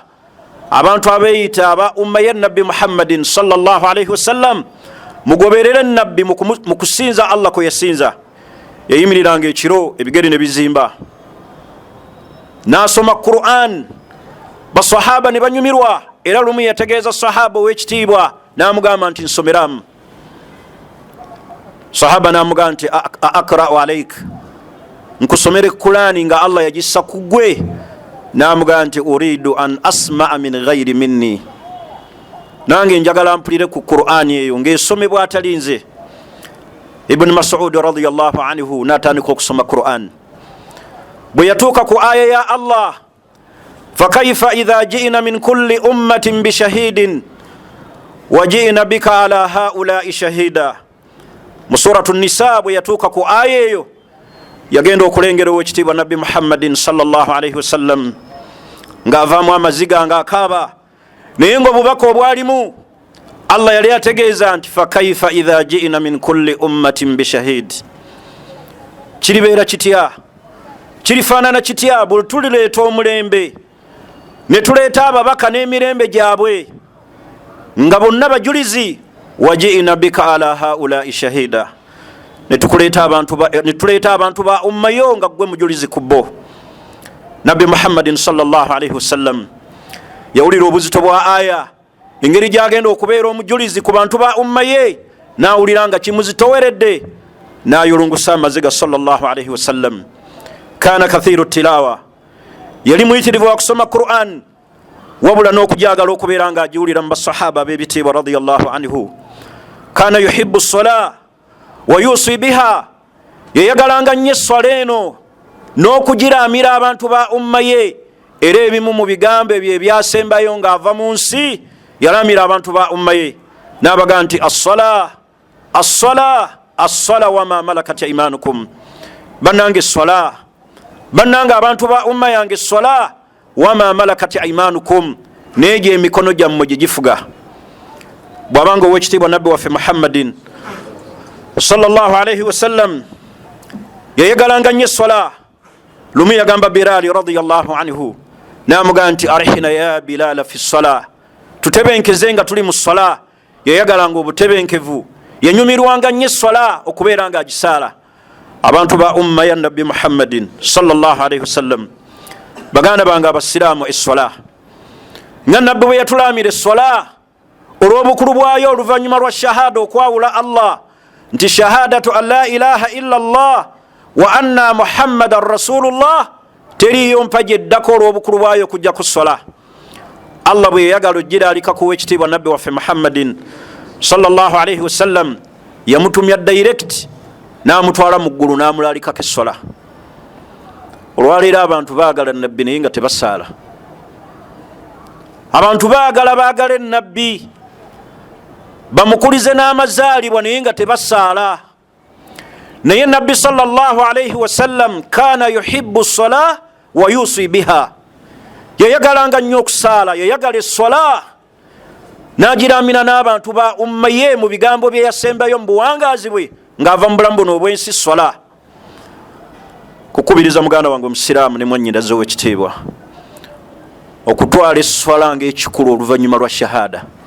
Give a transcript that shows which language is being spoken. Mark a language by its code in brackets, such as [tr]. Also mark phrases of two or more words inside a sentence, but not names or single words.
[lg] Abantu abeeyita aba umma ya nabbi Muhammadin [ar] صلى الله عليه وسلم [lg] mugoberere nabbi mu kusinza Allah kwe yasinza. Yayimiriranga ekiro ebigere ne bizimba, n'asoma Qur'an, basahaba ne banyumirwa. Era lumu yategeeza sahaba ow'ekitiibwa n'amugamba nti nsomeramu. Sahaba n'amugamba nti [ar] أقرأ عليك, [lg] nkusomere Qur'ani nga Allah yagissa kugwe, namugaa nti [ar] أريد أن أسمع من غيري مني, [lg] nange njagala mpulire ku Qur'ani eyo ng'esomebwa atali nze. Ibn Mas'ud [ar] رضي الله عنه [lg] natandika okusoma Qur'an, bwe yatuuka ku aya ya Allah, [ar] فكيف إذا جئنا من كل أمة بشهيد وجئنا بك على هؤلاء شهيدا. [lg] Mu suratu Nisa bwe yatuuka ku aya eyo, yagenda okulengera owekitiibwa Nabbi Muhammadin [ar] صلى الله عليه وسلم [lg] ng'avaamu amaziga ng'akaaba, naye ng'obubaka obwalimu Allah yali ategeeza nti [ar] فكيف إذا جئنا من كل أمة بشهيد. [lg] Kiribeera kitya, kirifaanana kitya bwe tulireeta omulembe ne tuleeta ababaka n'emirembe gyabwe nga bonna bajulizi, [ar] وجئنا بك على هؤلاء شهيدا, [lg] ne tuleeta abantu ba ummayo nga gwe mujulizi ku bo. Nabbi Muhammadin [ar] صلى الله عليه وسلم [lg] yawulira obuzito bwa aya, engeri gyagenda okubeera omujulizi ku bantu ba ummaye, nawulira nga kimuzitoweredde, nayolungusa amaziga [ar] صلى الله عليه وسلم. كان كثير التلاوة, [lg] yali muyitirivu wa kusoma Qur'an, wabula n'okujagala okubeera nga agiwulira mu basahaba b'ebitiibwa [ar] رضي الله عنه. كان يحب الصلاة ويوصي بها, [lg] yayagalanga nnyo esswala eno n'okugiraamira abantu ba ummaye, era ebimu mu bigambo ebyo ebyasembayo ng'ava mu nsi yalaamira abantu ba ummaye, n'abaga nti [ar] الصلاة الصلاة الصلاة وما ملكت أيمانكم. [lg] Bannange esswala, bannange abantu ba umma yange esswala, [ar] وما ملكت أيمانكم, [lg] neegyo emikono gyammwe gye gifuga. Bw'abanga owekitiibwa Nabbi waffe Muhammadin [ar] صلى الله عليه وسلم [lg] yayegalanga nnyo esswala, lumu yagamba Bilal [ar] رضي الله عنه, [lg] namugaa nti [ar] أرحنا يا بلال في الصلاة, [lg] tutebenkeze nga tuli mu ssala. Yayagalanga obutebenkevu, yanyumirwanga nnyo esswala okubeera nga agisaala. Abantu ba umma ya Nabbi Muhammadin [ar] صلى الله عليه وسلم, [lg] baganda bange abasiraamu, esswala nga Nabbi bwe yatulaamira esswala olw'obukulu bwayo oluvannyuma lwa shahada, okwawula Allah nti [ar] شهادة أن لا إله إلا الله وأن محمدا رسول الله, [lg] teriyo mpaje eddako olw'obukulu bwayo kujja ku sswala. Allah bwe yayagala ogiraalika ku wekitiibwa Nabbi waffe Muhammadin [ar] صلى الله عليه وسلم, [lg] yamutumya direct n'amutwala mu ggulu n'amulaalikako esswala. Olwaleero abantu baagala Nabbi naye nga tebasaala. Abantu baagala Nabbi bamukulize n'amazaalibwa naye nga tebasaala. Naye Nabbi [ar] صلى الله عليه وسلم كان يحب الصلاة ويوصي بها, [lg] yayagalanga nnyo okusaala, yayagala esswala n'agiraamira n'abantu ba ummaye mu bigambo bye yasembayo mu buwangaazi bwe ng'ava mu bulamu buno obw'ensi swala. Kukubiriza muganda wange omusiraamu ne mwannyinaze ow'ekitiibwa okutwala esswala ng'ekikulu oluvannyuma lwa shahada.